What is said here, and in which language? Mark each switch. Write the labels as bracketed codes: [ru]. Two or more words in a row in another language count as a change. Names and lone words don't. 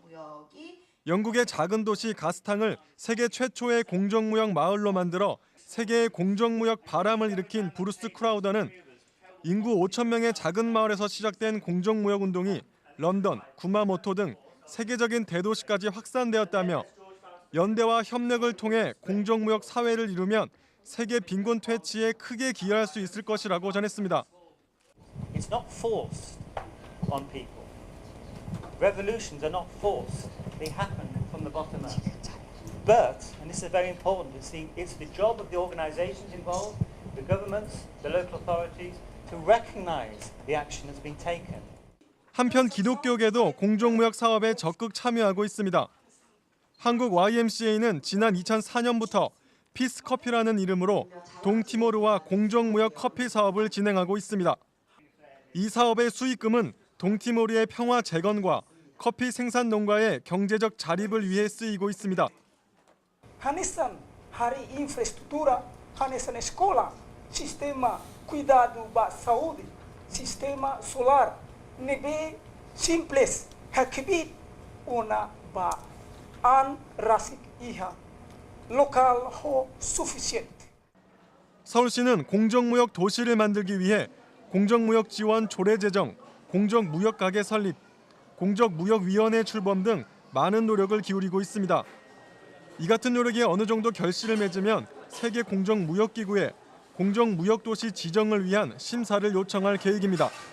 [ko] 영국의 작은 도시 가스탕을 세계 최초의 공정무역 마을로 만들어 세계의 공정무역 바람을 일으킨 브루스 크라우더는 인구 5천 명의 작은 마을에서 시작된 공정무역 운동이 런던, 구마모토 등 세계적인 대도시까지 확산되었다며 연대와 협력을 통해 공정무역 사회를 이루면 세계 빈곤 퇴치에 크게 기여할 수 있을 것이라고 전했습니다. [en] It's not forced on people. Revolutions are not forced. They happen from the bottom up. But, and this is very important, it's the job of the organizations involved, the governments, the local authorities, to recognize the action that's been taken. [ko] 한편 기독교계도 공정무역 사업에 적극 참여하고 있습니다. 한국 YMCA는 지난 2004년부터 피스커피라는 이름으로 동티모르와 공정무역 커피 사업을 진행하고 있습니다. 이 사업의 수익금은 동티모르의 평화 재건과 커피 생산 농가의 경제적 자립을 위해 쓰이고 있습니다. [tet] Hanesan hari infraestrutura, hanesan escola, sistema [pt] cuidado da saúde, [tet] sistema solar, nebe simples, hakbit una ba an rasik iha, local ho sufficient. [ko] 서울시는 공정무역 도시를 만들기 위해 공정무역 지원 조례 제정, 공정무역가게 설립, 공정무역위원회 출범 등 많은 노력을 기울이고 있습니다. 이 같은 노력이 어느 정도 결실을 맺으면 세계 공정무역기구에 공정무역도시 지정을 위한 심사를 요청할 계획입니다.